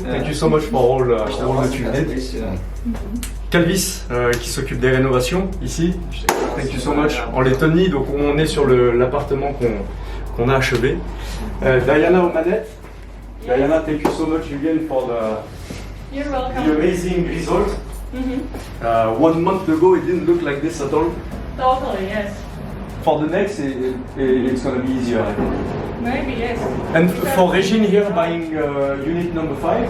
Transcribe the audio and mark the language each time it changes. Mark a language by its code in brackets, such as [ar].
[en] Thank you so much for all that you did. [fr] Calvis qui s'occupe des rénovations ici. Thank you so much. En Lettonie, donc on est sur l'appartement qu'on a achevé. Diana aux manettes. [en] Diana, thank you so much again for You're the welcome. amazing result. 1 month ago it didn't look like this at all. Totally, yes. For the next, it's gonna be easier. I think. Maybe, yes. And for Regine here buying unit number 5,